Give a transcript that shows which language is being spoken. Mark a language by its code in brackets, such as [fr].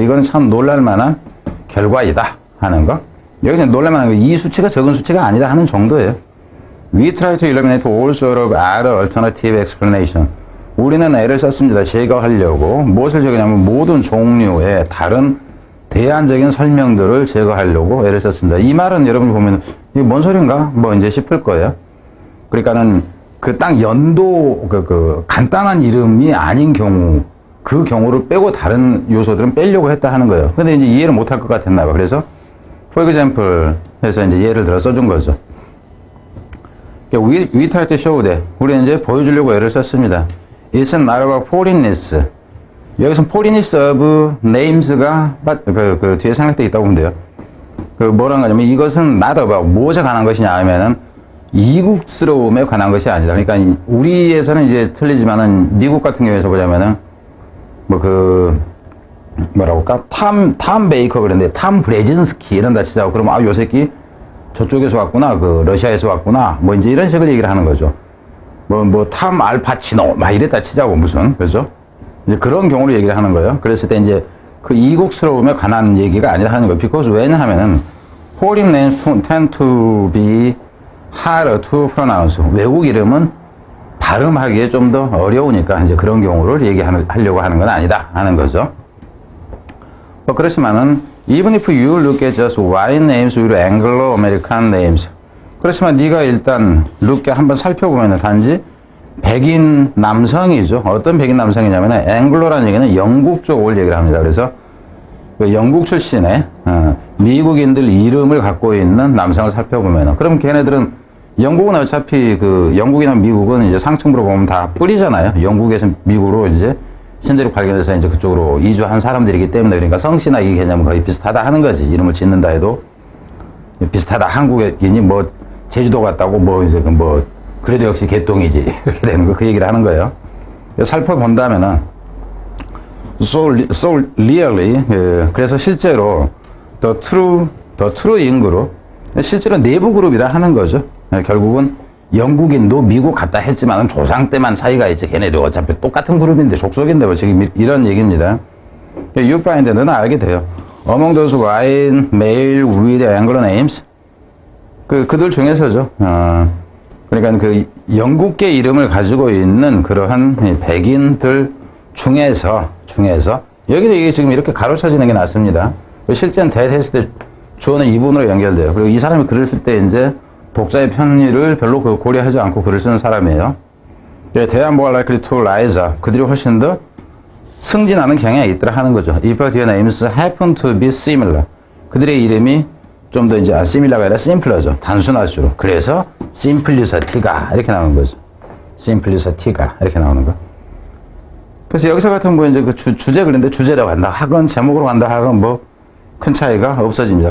[ko] 이건 참 놀랄만한 결과이다 하는 거. 여기서 놀랄만한 거, 이 수치가 적은 수치가 아니다 하는 정도예요. [en] We try to eliminate all sort of other alternative explanation. [ko] 우리는 애를 썼습니다. 제거하려고. 무엇을 제거하냐면 모든 종류의 다른 대안적인 설명들을 제거하려고 애를 썼습니다. 이 말은 여러분이 보면 이게 뭔 소린가? 뭐 이제 싶을 거예요. 그러니까는 그 딱 연도 그 간단한 이름이 아닌 경우 그 경우를 빼고 다른 요소들은 빼려고 했다 하는 거예요. 근데 이제 이해를 못할 것 같았나 봐. 그래서 for example 해서 이제 예를 들어 써준 거죠. [en] We try to show that. [ko] 우리는 이제 보여주려고 애를 썼습니다. [en] It's not about foreignness. [ko] 여기서 foreignness of names가 그 뒤에 생략되어 있다고 보면 돼요. 그 뭐라는 거냐면 이것은 [en] not about [ko] 무엇에 관한 것이냐 하면은 이국스러움에 관한 것이 아니다. 그러니까 우리에서는 이제 틀리지만은 미국 같은 경우에서 보자면은 뭐 그 뭐라고 할까? 탐 베이커 그랬는데 탐 브레진스키 이런 다 치자고 그러면 요 새끼 저쪽에서 왔구나, 그 러시아에서 왔구나, 뭐 이제 이런 식으로 얘기를 하는 거죠. 탐 알파치노 막 이랬다 치자고 무슨 그죠? 이제 그런 경우를 얘기를 하는 거예요. 그랬을 때 이제 그 이국스러움에 관한 얘기가 아니다 하는 거예요. [en] because [ko] 왜냐하면은 [en] foreign names tend to be harder to pronounce. [ko] 외국 이름은 발음하기에 좀 더 어려우니까 이제 그런 경우를 얘기하려고 하는 건 아니다 하는 거죠. 뭐 그렇지만은 [en] even if you look at just white names with Anglo-American names. [ko] 그렇지만 네가 일단 look에 한번 살펴보면은 단지 백인 남성이죠. 어떤 백인 남성이냐면 앵글로라는 얘기는 영국 쪽을 얘기를 합니다. 그래서 영국 출신의 미국인들 이름을 갖고 있는 남성을 살펴보면 그럼 걔네들은 영국은 어차피 그 영국이나 미국은 이제 상층부로 보면 다 뿌리잖아요. 영국에서 미국으로 이제 신대륙 발견해서 이제 그쪽으로 이주한 사람들이기 때문에 그러니까 성씨나 이 개념은 거의 비슷하다 하는 거지. 이름을 짓는다 해도 비슷하다. 한국인이 뭐 제주도 같다고 뭐 이제 뭐 그래도 역시 개똥이지 이렇게 되는 거 그 얘기를 하는 거예요. 살펴본다면은 [en] so really [ko] 그래서 실제로 [en] the true in [ko] 그룹 실제로 내부 그룹이라 하는 거죠. 결국은 영국인도 미국 갔다 했지만 조상 때만 차이가 있지 걔네도 어차피 똑같은 그룹인데 족속인데 뭐 지금 이런 얘기입니다. [en] you find [ko] 너는 알게 돼요. [en] among those white male with Anglo names [ko] 그들 중에서죠. 그러니까 그 영국계 이름을 가지고 있는 그러한 백인들 중에서 여기도 이게 지금 이렇게 가로쳐지는 게 낫습니다. 실제는 대했을 때 주어는 이분으로 연결돼요. 그리고 이 사람이 글을 쓸 때 이제 독자의 편의를 별로 고려하지 않고 글을 쓰는 사람이에요. [en] they are more likely to rise up. [ko] 그들이 훨씬 더 승진하는 경향이 있더라 하는 거죠. [en] if their names happen to be similar. [ko] 그들의 이름이 좀 더 이제 similar가 아니라 simpler죠. 단순할수록. 그래서 simplicity가 이렇게 나오는 거죠. simplicity가 이렇게 나오는 거. 그래서 여기서 같은 뭐 이제 그 주제 그런데 주제라고 한다 하건 제목으로 간다 하건 뭐 큰 차이가 없어집니다.